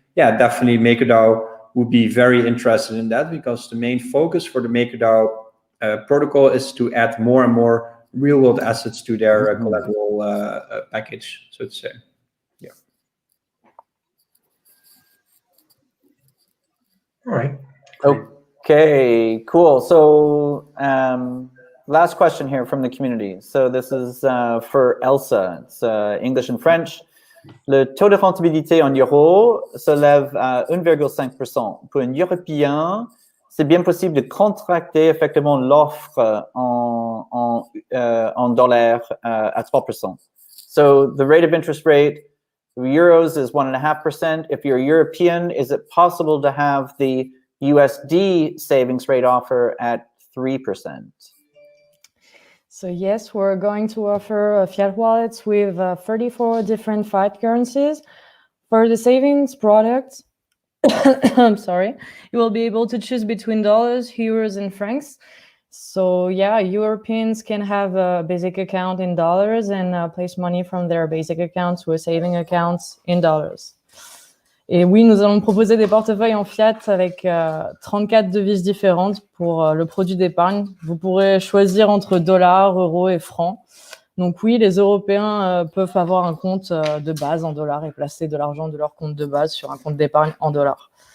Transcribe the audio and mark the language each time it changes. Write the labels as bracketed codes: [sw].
[en] Yeah, definitely MakerDAO would be very interested in that, because the main focus for the MakerDAO protocol is to add more and more real-world assets to their collateral package, so to say. Yeah. All right. Okay, cool. So last question here from the community. So this is for Elsa. It's English and French. [fr] Le taux de rentabilité en euros se lève à 1,5%. Pour un Européen, c'est bien possible de contracter effectivement l'offre en dollars à 3%. [en] So the rate of interest rate euros is 1.5%. If you're European, is it possible to have the USD savings rate offer at 3%? So yes, we're going to offer fiat wallets with 34 different fiat currencies. For the savings product, I'm sorry, you will be able to choose between dollars, euros, and francs. So yeah, Europeans can have a basic account in dollars and place money from their basic account to a saving account in dollars. [fr] Et oui, nous allons proposer des portefeuilles en fiat avec 34 devises différentes pour le produit d'épargne. Vous pourrez choisir entre dollars, euros et francs. Donc oui, les Européens peuvent avoir un compte de base en dollars et placer de l'argent de leur compte de base sur un compte d'épargne en dollars.